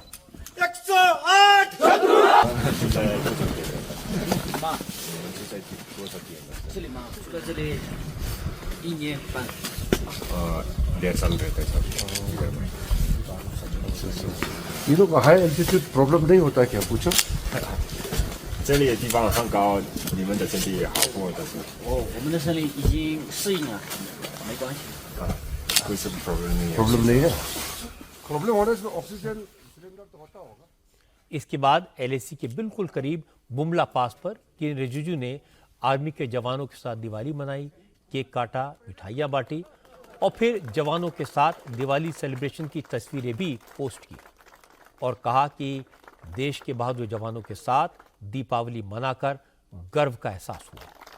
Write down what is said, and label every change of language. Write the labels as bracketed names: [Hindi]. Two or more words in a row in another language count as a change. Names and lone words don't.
[Hindi] 108 ये लोग [English] high altitude problem [Hindi] नहीं होता क्या? पूछो। [Chinese] 这里的地方很高，你们的身体也好过的是。我们的身体已经适应了，没关系。 [Hindi] कोई सब प्रॉब्लम नहीं है। प्रॉब्लम नहीं है। प्रॉब्लम होने से [English] oxygen cylinder [Hindi] तो होता होगा। इसके बाद एलएसी के बिल्कुल करीब बुमला पास पर किरेन रिजिजू ने आर्मी के जवानों के साथ दिवाली मनाई, केक काटा, मिठाइयाँ बांटी और फिर जवानों के साथ दिवाली सेलिब्रेशन की तस्वीरें भी पोस्ट की और कहा कि देश के बहादुर जवानों के साथ दीपावली मनाकर गर्व का एहसास हुआ।